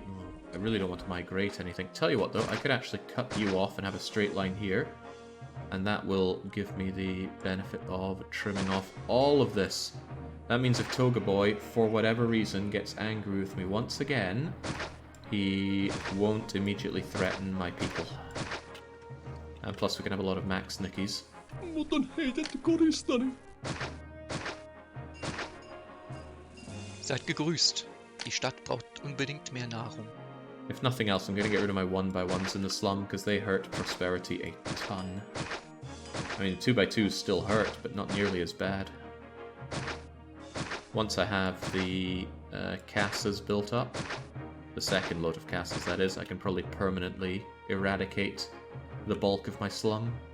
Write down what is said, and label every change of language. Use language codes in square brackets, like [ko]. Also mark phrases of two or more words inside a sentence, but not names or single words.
[en] I really don't want to migrate anything. Tell you what, though, I could actually cut you off and have a straight line here, and that will give me the benefit of trimming off all of this. That means if Toga Boy, for whatever reason, gets angry with me once again, he won't immediately threaten my people. And plus we can have a lot of max nickies. Wat een heet koristani. [de] Seid gegrüßt. Die Stadt braucht unbedingt mehr Nahrung. [en] If nothing else, I'm going to get rid of my 1x1s in the slum, because they hurt prosperity a ton. I mean, 2x2s still hurt, but not nearly as bad. Once I have the casas built up, the second load of casas that is, I can probably permanently eradicate the bulk of my slum.